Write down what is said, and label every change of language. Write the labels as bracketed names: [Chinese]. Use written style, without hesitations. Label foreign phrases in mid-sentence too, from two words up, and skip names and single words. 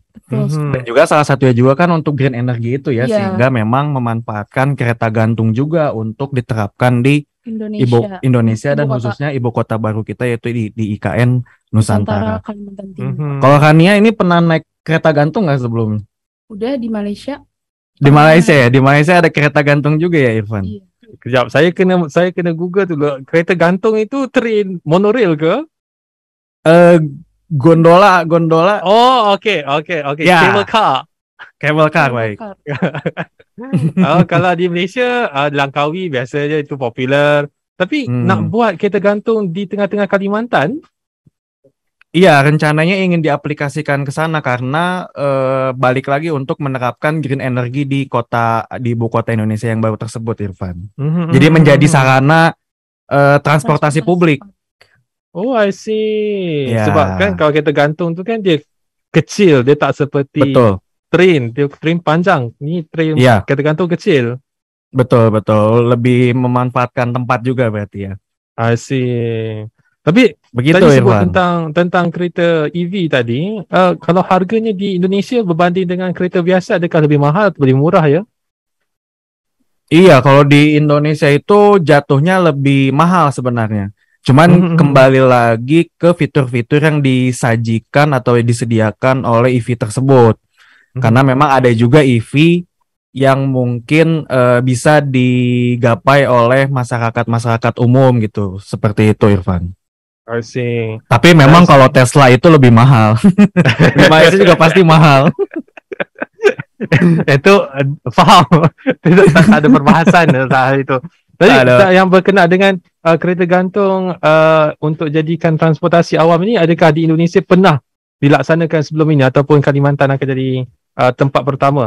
[Indonesian] Dan juga salah satunya juga kan untuk [English] green energy [Indonesian] itu ya, sehingga memang memanfaatkan kereta gantung juga untuk diterapkan di Indonesia dan khususnya ibu kota baru kita yaitu di IKN Nusantara. Kalau Kania ini pernah naik kereta gantung nggak sebelumnya? Udah di Malaysia. Di Malaysia ya, di Malaysia ada kereta gantung juga ya, Irfan? Iya. [Malay] Kejap, saya kena Google dulu. Kereta gantung itu [English] train monorail [Malay] ke? [Indonesian] Gondola. [English] Oh, okay. [Malay] Ya. [English] Cable car, [Malay] baik. Kalau di Malaysia, Langkawi biasanya itu popular. Tapi nak buat kereta gantung di tengah-tengah Kalimantan? [Indonesian] Iya, rencananya ingin diaplikasikan ke sana karena balik lagi untuk menerapkan [English] green energy [Indonesian] di ibu kota Indonesia yang baru tersebut, Irfan. Jadi menjadi sarana transportasi publik. [English] Oh, I see. [Indonesian] Ya. [Malay] Sebab kan kalau kereta gantung tu kan dia kecil, dia tak seperti train. Dia train panjang. Ni train kereta gantung kecil. Betul. [Indonesian] Lebih memanfaatkan tempat juga berarti ya. [English] I see. [Malay] Tapi begitu tadi sebut Irfan. tentang kereta EV tadi, kalau harganya di Indonesia berbanding dengan kereta biasa, adakah lebih mahal atau lebih murah ya? [Indonesian] Iya, kalau di Indonesia itu jatuhnya lebih mahal sebenarnya. Cuman kembali lagi ke fitur-fitur yang disajikan atau disediakan oleh EV tersebut. Karena memang ada juga EV yang mungkin bisa digapai oleh masyarakat umum gitu. Seperti itu, Irfan. [English] I see. [Malay] Tapi memang kalau Tesla itu lebih mahal. Di Malaysia juga pasti mahal. Itu faham. Tak ada perbahasan tentang itu. Tapi yang berkenaan dengan kereta gantung untuk jadikan transportasi awam ini, adakah di Indonesia pernah dilaksanakan sebelum ini ataupun Kalimantan akan jadi tempat pertama?